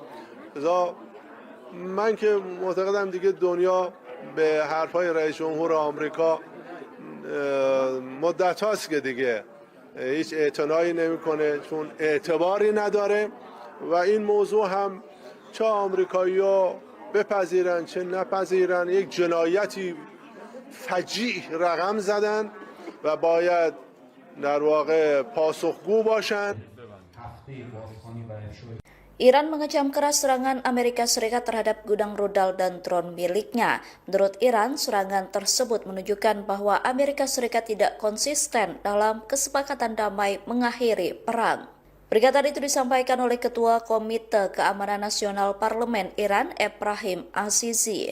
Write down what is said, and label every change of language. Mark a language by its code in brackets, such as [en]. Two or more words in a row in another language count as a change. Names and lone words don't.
[fa] من که معتقدم دیگه دنیا به حرفهای رئیس جمهور آمریکا مدت هاست که دیگه هیچ اعتنایی نمیکنه، چون اعتباری نداره و این موضوع هم چه آمریکایی‌ها بپذیرن چه نپذیرن یک جنایتی فجیع رقم زدن و باید در واقع پاسخگو باشن. [id] Iran mengecam keras serangan Amerika Serikat terhadap gudang rudal dan drone miliknya. Menurut Iran, serangan tersebut menunjukkan bahwa Amerika Serikat tidak konsisten dalam kesepakatan damai mengakhiri perang. Pernyataan itu disampaikan oleh Ketua Komite Keamanan Nasional Parlemen Iran, Ebrahim Azizi.